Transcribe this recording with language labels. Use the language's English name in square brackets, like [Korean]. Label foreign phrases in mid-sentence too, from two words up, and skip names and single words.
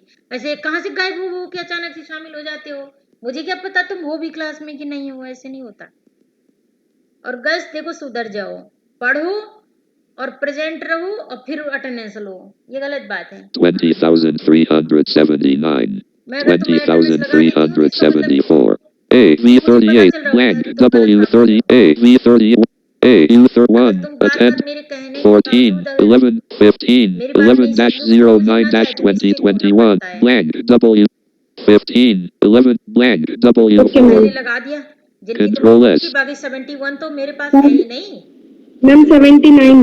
[Hindi] ऐसे कहाँ से गायब हो कि अचानक से शामिल हो जाते हो? मुझे क्या पता तुम हो भी क्लास में कि नहीं हो, ऐसे नहीं होता। और गर्ल्स देखो, सुधर जाओ, पढ़ो और प्रेजेंट रहो और फिर अटेंडेंस लो, ये गलत बात है। 20,379. मैं अगर तुम्हें अटेंडेंस लगा देती हूँ तो इसका मतलब 20,374. A. V38. Blank. W30. A. V30. A. U31. अगर तुम बार Attend. बार मेरे कहने के 14, बावजूद 11, 15, मेरी बात नहीं सुनोगे तो मुझे ना चाहे तो मिस्टेक होना 11-09-2021, पड़ता है। blank, W, 15, 11, blank, W, Okay, 4, मैंने लगा दिया, जिनकी तुम Control लोगों S. की बाकी 71 तो मेरे पास है ही नहीं। मैम 79